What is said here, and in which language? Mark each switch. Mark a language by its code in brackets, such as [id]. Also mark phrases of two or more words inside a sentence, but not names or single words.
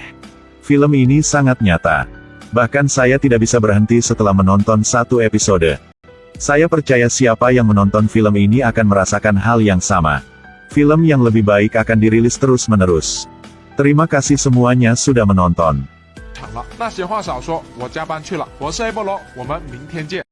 [id] Film ini sangat nyata. Bahkan saya tidak bisa berhenti setelah menonton satu episode. Saya percaya siapa yang menonton film ini akan merasakan hal yang sama. Film yang lebih baik akan dirilis terus-menerus. Terima kasih semuanya sudah menonton. [zh] 场了。那闲话少说，我加班去了。我是 A 波罗，我们明天见。